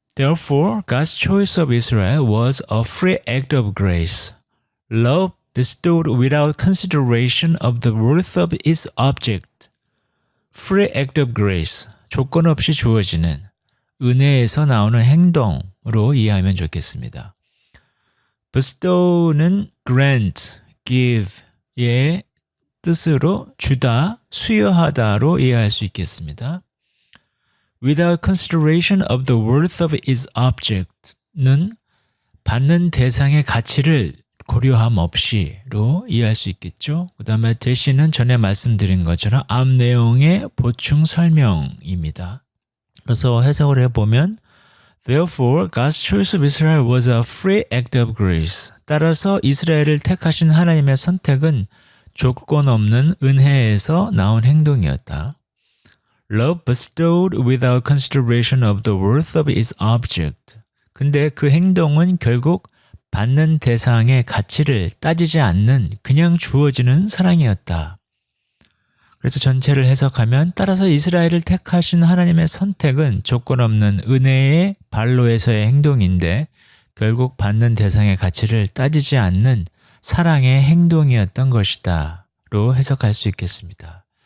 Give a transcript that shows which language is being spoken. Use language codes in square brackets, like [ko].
[en] Therefore, God's choice of Israel was a free act of grace. Love bestowed without consideration of the worth of its object. Free act of grace, [ko] 조건 없이 주어지는 은혜에서 나오는 행동으로 이해하면 좋겠습니다. bestow는 grant, give의 뜻으로 주다, 수여하다로 이해할 수 있겠습니다. [en] Without consideration of the worth of its object [ko] 는 받는 대상의 가치를 고려함 없이로 이해할 수 있겠죠. 그 다음에 대신은 전에 말씀드린 것처럼 앞 내용의 보충 설명입니다. 그래서 해석을 해보면 [en] Therefore, God's choice of Israel was a free act of grace. [ko] 따라서 이스라엘을 택하신 하나님의 선택은 조건 없는 은혜에서 나온 행동이었다. [en] Love bestowed without consideration of the worth of its object. [ko] 근데 그 행동은 결국 받는 대상의 가치를 따지지 않는 그냥 주어지는 사랑이었다. 그래서 전체를 해석하면 따라서 이스라엘을 택하신 하나님의 선택은 조건 없는 은혜의 발로에서의 행동인데 결국 받는 대상의 가치를 따지지 않는 사랑의 행동이었던 것이다 로 해석할 수 있겠습니다.